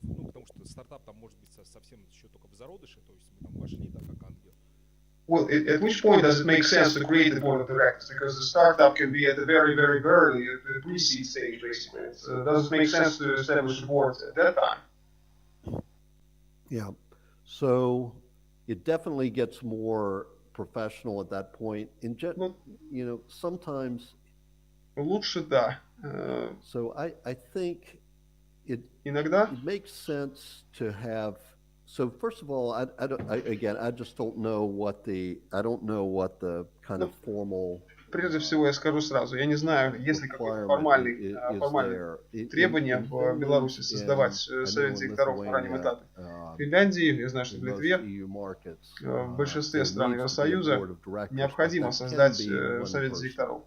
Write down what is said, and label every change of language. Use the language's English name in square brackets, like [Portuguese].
[Russian] Ну, потому что стартап там может быть совсем еще только в зародыше, то есть мы там вошли, да, как ангел. [English] Well, at which point does it make sense to create the board of directors? Because the startup can be at the very, very early, at the pre-seed stage, basically. Does it make sense to establish a board at that time? Yeah. So it definitely gets more professional at that point. You know, sometimes. [Russian] Лучше да. [English] So I think [Russian] Иногда. [English] it makes sense to have. So first of all, I just don't know what the kind of formal. [Russian] Прежде всего, я скажу сразу, я не знаю, есть ли какое-то формальное требование в Беларуси создавать совет директоров на раннем этапе. В Финляндии, я знаю, что в Литве, в большинстве стран Евросоюза необходимо создать совет директоров.